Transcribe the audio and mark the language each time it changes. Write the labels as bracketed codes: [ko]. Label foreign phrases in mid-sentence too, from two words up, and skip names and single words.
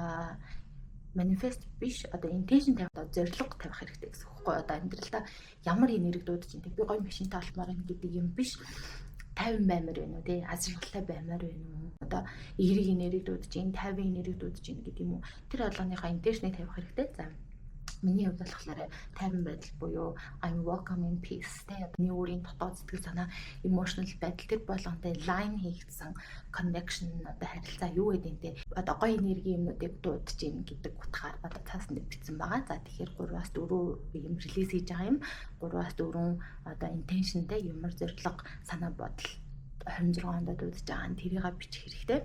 [mn] Манифест биш одоо интеншн тавих одоо зорилго тавих хэрэгтэй гэсэн үг байхгүй одоо амьдралдаа ямар энерги дуудаж ин би гоё машинтай олмоор юм гэдэг юм биш 50 баймаар байна уу тий азаргалтай баймаар байна уу одоо эерэг энерги дуудаж ин 50 энерги дуудаж ин гэдэг юм уу тэр болгоныхаа интеншнийг тавих хэрэгтэй. За миний хувьд болохоор тайван байдал буюу [en] I'm welcome in peace [mn] тэ миний өөрийн дотоод сэтгэл санаа emotional байдал тэр болгонтэй line хийгдсэн connection одоо харилцаа юу гэдэг нь тэ одоо гоё энерги юмнуудыг дуудаж ийн гэдэг утгаар одоо цаасан дээр бичсэн байгаа. За тэгэхээр 3-аас 4 юм релиз хийж байгаа юм 3-аас 4 одоо intentionтэй юмар зориг санаа бодол 26 онд дуудаж байгаа нь тэрийг бичих хэрэгтэй.